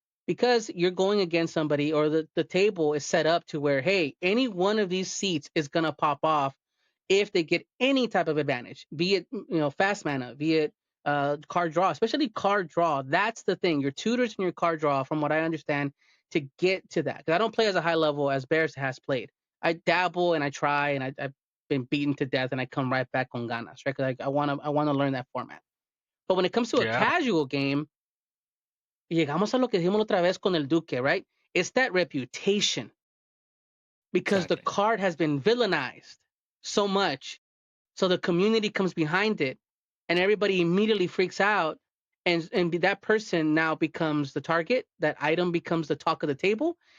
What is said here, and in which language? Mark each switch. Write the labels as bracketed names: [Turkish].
[English] Because you're going against somebody or the table is set up to where, hey, any one of these seats is gonna pop off if they get any type of advantage, be it fast mana, be it card draw, especially card draw. That's the thing. Your tutors and your card draw, from what I understand, to get to that. Because I don't play as a high level as Bears has played. I dabble and I try and I've been beaten to death and I come right back on ganas, right? Because I wanna learn that format. But when it comes to a Yeah. casual game, [Spanish] llegamos a lo que dijimos otra vez con el Duque, [English] right? It's that reputation because the Exactly. card has been villainized so much. So the community comes behind it and everybody immediately freaks out. And that person now becomes the target. That item becomes the talk of the table.